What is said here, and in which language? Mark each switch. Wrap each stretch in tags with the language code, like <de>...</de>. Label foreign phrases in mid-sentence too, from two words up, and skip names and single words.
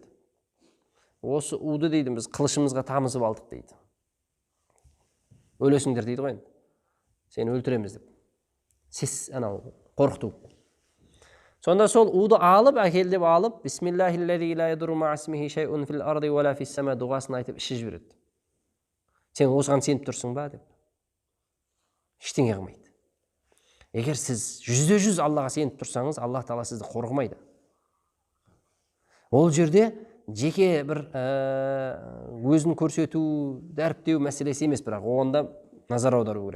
<kk>Осы уды дейді, біз қылышымызға тамызып алдық дейді. Өлесіңдер дейді ғой енді. Сені өлтіреміз деп. Сес анау қорқыту. Сонда сол уды алып, әкелдеп алып,</kk> <ar>بسم الله الذي لا يضر مع اسمه شيء في الأرض ولا في السماء</ar> <kk>дұғасын айтып ішіп жібереді. Сен осыған сеніп тұрсың ба деп. Ештеңе қылмайды. Егер сіз 100% Аллаға сеніп тұрсаңыз, Аллах Тағала сізді қорғамайды. Ол жерде жеке бір өзін көрсету, дәріптеу мәселесі емес, бірақ оғанда назар аудару керек.</kk>